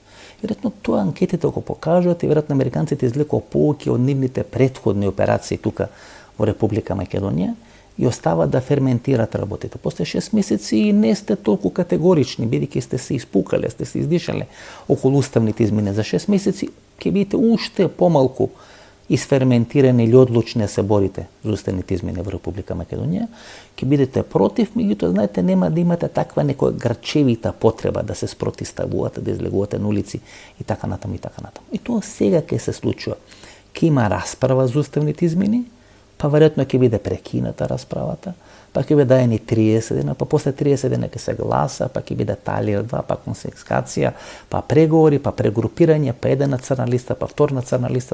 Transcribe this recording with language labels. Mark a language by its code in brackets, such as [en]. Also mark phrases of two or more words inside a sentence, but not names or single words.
[mk] Веројатно тоа анкетите го покажуваат и веројатно американците извлекоа поуки од нивните претходни операции тука во Република Македонија и остават да ферментират работите. После 6 месеци и не сте толку категорични, бидејќи сте се испукале, сте се издишале околу уставните измени. За 6 месеци ќе бидете уште помалку исферментирани или одлучни се борите за ustavните измени во Република Македонија, ќе бидете против, меѓутоа знаете нема да имате таква некоја грчевита потреба да се спротиставувате, да излегувате на улици и така натаму и така натаму. И тоа сега ќе се случува. Ќе има расправа за уставните измени, па веројатно ќе биде прекината расправата, па ќе биде даени 30 дена, па после 30 дена ќе се гласа, па ќе биде Талир 2, па конфискација, па преговори, па прегрупирање, па едена црна листа, па вторна црна листа.